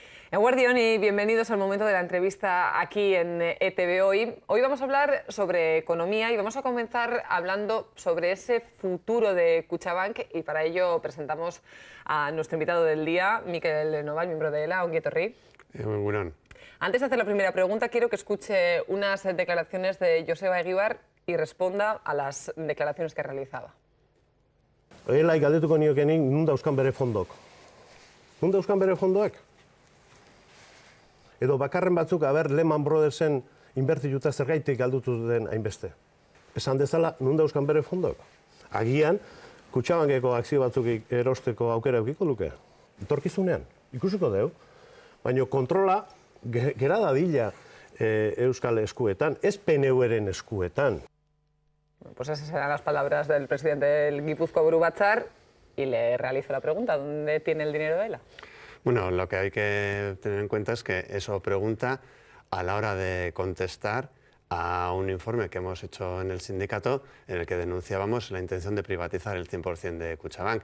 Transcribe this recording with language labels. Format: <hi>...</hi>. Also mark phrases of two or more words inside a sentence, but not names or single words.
<es>Eguardión y bienvenidos al momento de la entrevista aquí en ETV Hoy. Hoy vamos a hablar sobre economía y vamos a comenzar hablando sobre ese futuro de Kutxabank y para ello presentamos a nuestro invitado del día, Mikel Noval, miembro de ELA.</es> <eu>Ongi etorri.</eu> <es>Muy bueno. Antes de hacer la primera pregunta, quiero que escuche unas declaraciones de Joseba Egibar y responda a las declaraciones que realizaba.</es> <eu>ELA galdetuko niokenik nun dauzkan bere fondok. Nun dauzkan bere fondoak? Edo bakarren batzuk, Lehman Brothersen inbertituta zergaitik galdutu den hainbeste. Esan dezala, nun dauzkan bere fondok? Agian, Kutxabankeko akzio batzuk erosteko aukera eukiko luke. Etorkizunean, ikusiko dugu. Baina kontrola gera dadila Euskal eskuetan, ez PNV-ren eskuetan.</eu> <es>Pues esas serán las palabras del presidente del Gipuzkoa Buru Batzar y le realizo la pregunta, ¿dónde tiene el dinero de ELA? Bueno, lo que hay que tener en cuenta es que eso pregunta a la hora de contestar a un informe que hemos hecho en el sindicato en el que denunciábamos la intención de privatizar el 100% de Kutxabank.</es>